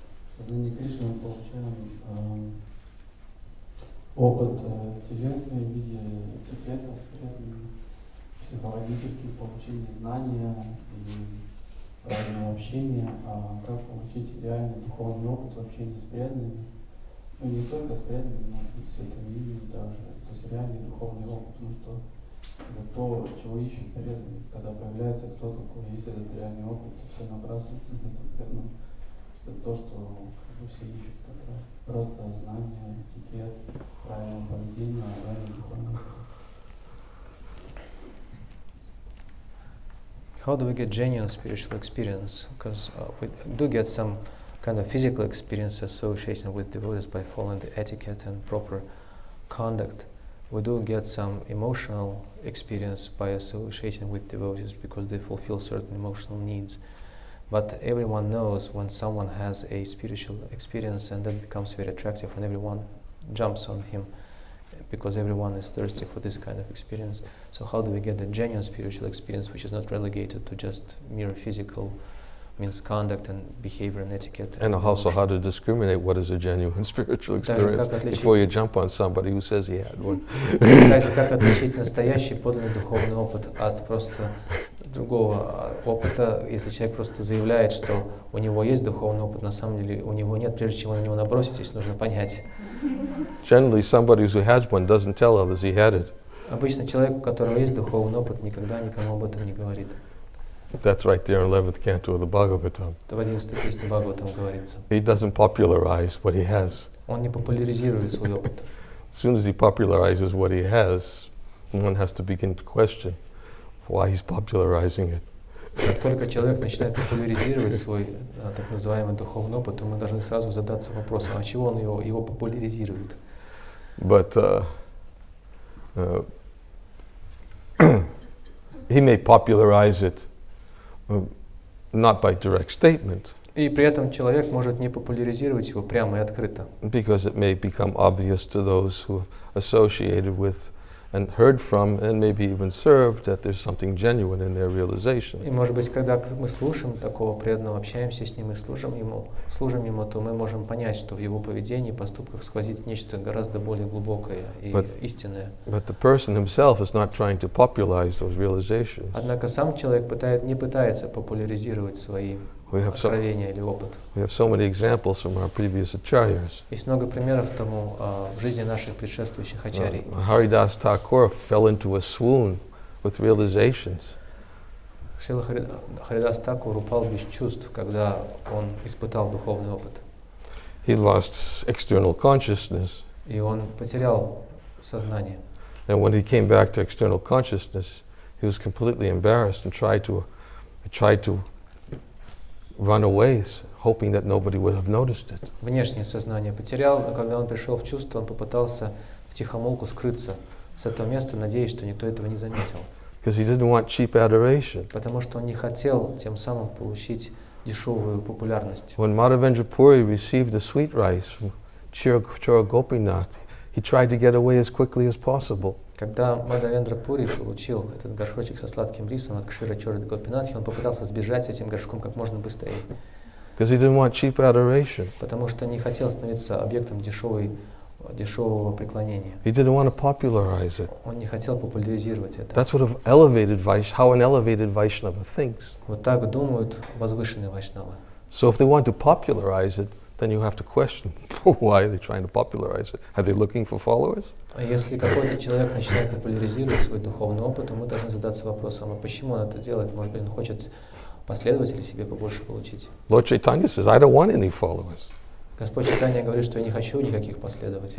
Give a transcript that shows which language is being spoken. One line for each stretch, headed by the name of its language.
Russian: В сознании Кришны мы получаем опыт телесный в виде этикета, психологических получений знания и правильного общения, а как получить реальный духовный опыт в общении с преданными, ну не только с преданными, но и с этим видом также, то есть реальный духовный опыт, потому что это то, чего ищут преданные. Когда появляется кто-то, у кого есть этот реальный опыт, то все набрасываются на это преданным. Это то, что все ищут как раз. Просто знание, этикет, правильное поведение, правильный духовный опыт.
English: How do we get genuine spiritual experience? Because we do get some kind of physical experience association with devotees by following the etiquette and proper conduct. We do get some emotional experience by association with devotees because they fulfill certain emotional needs. But everyone knows when someone has a spiritual experience and that becomes very attractive and everyone jumps on him because everyone is thirsty for this kind of experience. So how do we get the genuine spiritual experience which is not relegated to just mere physical means conduct and behavior and etiquette? And also how to discriminate what is a genuine spiritual experience before you jump on somebody who says he had one.
Russian: Также как отличить настоящий подлинный духовный опыт от просто другого опыта, если человек просто заявляет, что у него есть духовный опыт, на самом деле у него нет, прежде чем на него наброситесь, нужно понять.
English: Generally, somebody who has one doesn't tell others he had it.
Russian: Обычно человек, у которого есть духовный опыт, никогда никому об этом не говорит.
English: That's right there in 11th canto of the Bhagavatam.
Russian: Это в 11 песне Бхагаватам говорится.
English: He doesn't popularize what he has.
Russian: Он не популяризирует свой опыт.
English: As soon as he popularizes what he has, one has to begin to question why he's popularizing it.
Russian: Как только человек начинает популяризировать свой так называемый духовный опыт, то мы должны сразу задаться вопросом, а чего он его популяризирует?
English: But he may popularize it not by direct statement.
Russian: И при этом человек может не популяризировать его прямо и открыто.
English: Because it may become obvious to those who associated with and heard from and maybe even served that there's something genuine in their realization.
Russian: И может быть, когда мы слушаем такого преданного, общаемся с ним и служим ему, то мы можем понять, что в его поведении и поступках сквозит нечто гораздо более глубокое и истинное.
English: But the person himself is not trying to popularize those realizations.
Russian: Однако сам человек не пытается популяризировать свои откровения или опыт.
English: We have so many examples from our previous acharyas.
Russian: Есть много примеров тому в жизни наших предшествующих ачарий.
English: Haridas Thakur fell into a swoon with realizations.
Russian: Шрила Харидас Такур упал без чувств, когда он испытал духовный опыт.
English: He lost external consciousness.
Russian: И он потерял сознание.
English: And when he came back to external consciousness, he was completely embarrassed and tried to run away, hoping that nobody would have noticed it.
Russian: Внешнее сознание потерял, но когда он пришел в чувство, он попытался втихомолку скрыться с этого места, надеясь, что никто этого не заметил.
English: Because he didn't want cheap adoration.
Russian: Потому что он не хотел тем самым получить дешевую популярность.
English: When Madhavendra Puri received the sweet rice from Chora Gopinath, he tried to get away as quickly as possible.
Russian: Когда Мадхавендра Пури получил этот горшочек со сладким рисом от Кшира Чоры Гопинатхи, он попытался сбежать с этим горшком как можно быстрее.
English: Because he didn't want cheap adoration.
Russian: Потому что не хотел становиться объектом дешевого преклонения.
English: He didn't want to popularize it.
Russian: Он не хотел популяризировать это.
English: That's how an elevated Vaishnava thinks.
Russian: Вот так думают возвышенные вайшнавы.
English: So if they want to popularize it, then you have to question why are they trying to popularize it? Are they looking for followers?
Russian: А если какой-то человек начинает популяризировать свой духовный опыт, то мы должны задаться вопросом, а почему он это делает? Может быть, он хочет последователей себе побольше получить?
English: Lord Chaitanya says, I don't want any followers.
Russian: Господь Чайтанья говорит, что я не хочу никаких последователей.